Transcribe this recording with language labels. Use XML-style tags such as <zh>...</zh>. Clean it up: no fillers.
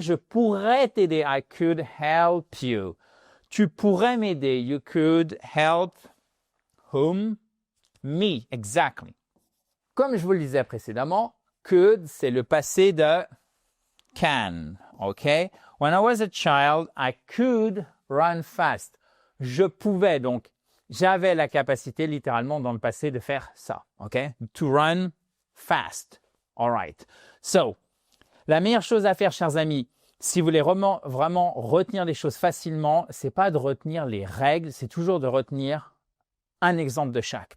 <fr>Je pourrais t'aider.</fr> <en>I could help you.</en> <fr>Tu pourrais m'aider.</fr> <en>You could help whom? Me. Exactly.</en> <fr>Comme je vous le disais précédemment, could, c'est le passé de can.</fr> <en>OK? When I was a child, I could run fast.</en> <fr>Je pouvais, donc, j'avais la capacité littéralement dans le passé de faire ça. OK?</fr> <en>To run fast. All right.</en> <fr>So, la meilleure chose à faire, chers amis, si vous voulez vraiment retenir les choses facilement, c'est pas de retenir les règles, c'est toujours de retenir un exemple de chaque.</fr>